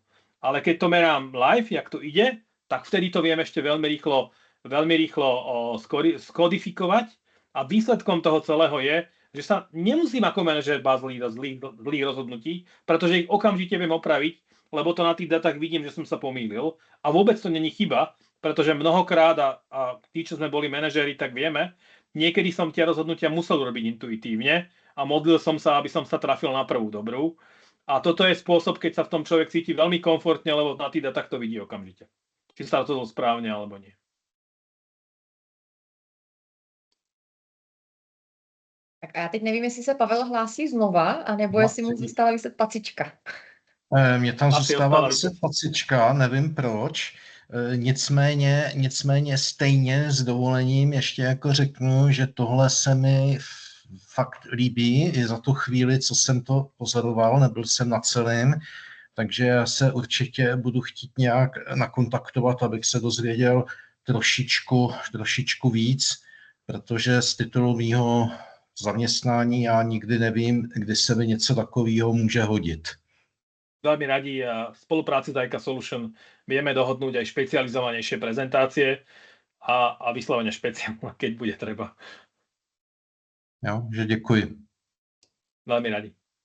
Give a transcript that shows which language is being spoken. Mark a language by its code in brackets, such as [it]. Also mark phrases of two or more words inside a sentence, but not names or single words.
[sk] Ale keď to merám live, jak to ide, tak vtedy to viem ešte veľmi rýchlo skodifikovať a výsledkom toho celého je, že sa nemusím ako manažer báť zlých rozhodnutí, pretože ich okamžite viem opraviť, lebo to na tých datách vidím, že som sa pomýlil a vôbec to není chyba, pretože mnohokrát a tí, čo sme boli manažéri, tak vieme, niekedy som tie rozhodnutia musel robiť intuitívne a modlil som sa, aby som sa trafil na prvú dobrú. A toto je spôsob, keď sa v tom človek cíti veľmi komfortne, lebo na tých datách to vidí okamžite. Či sa to správne alebo nie. [cs] Tak a já teď nevím, jestli se Pavel hlásí znova, anebo jestli mu zůstala vyset pacička. Mně tam zůstává vyset pacička, nevím proč. Nicméně stejně s dovolením ještě jako řeknu, že tohle se mi fakt líbí i za tu chvíli, co jsem to pozoroval, nebyl jsem na celém, takže já se určitě budu chtít nějak nakontaktovat, abych se dozvěděl trošičku víc, protože z titulu mýho zaměstnání já nikdy nevím, kdy se mi něco takového může hodit. [sk] Veľmi radi a v spolupráci s IK Solution vieme dohodnúť aj špecializovanejšie prezentácie a vyslovene špeciálne, keď bude treba. [cs] Jo, že děkuji. [sk] Veľmi radi.